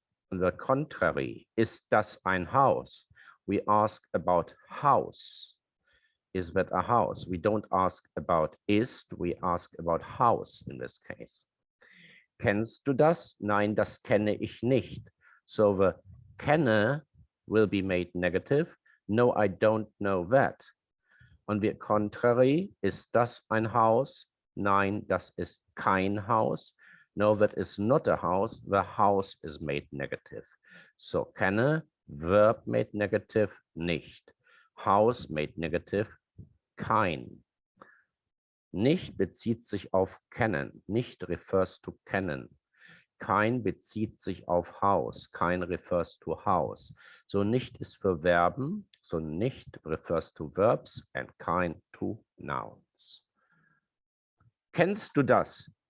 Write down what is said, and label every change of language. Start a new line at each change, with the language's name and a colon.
English: On the contrary,
German: ist das ein Haus?
English: We ask about house. Is that a house? We don't ask about ist, we ask about house in this case.
German: Kennst du das? Nein, das kenne ich nicht.
English: So the kenne will be made negative. No, I don't know that.
German: On the contrary, ist das ein Haus? Nein, das ist kein Haus.
English: No, that is not a house. The house is made negative. So kenne, verb made negative, nicht. House made negative, kein.
German: Nicht bezieht sich auf kennen.
English: Nicht refers to kennen.
German: Kein bezieht sich auf Haus.
English: Kein refers to house.
German: So nicht ist für Verben.
English: So nicht refers to verbs and kein to nouns. Kennst du das?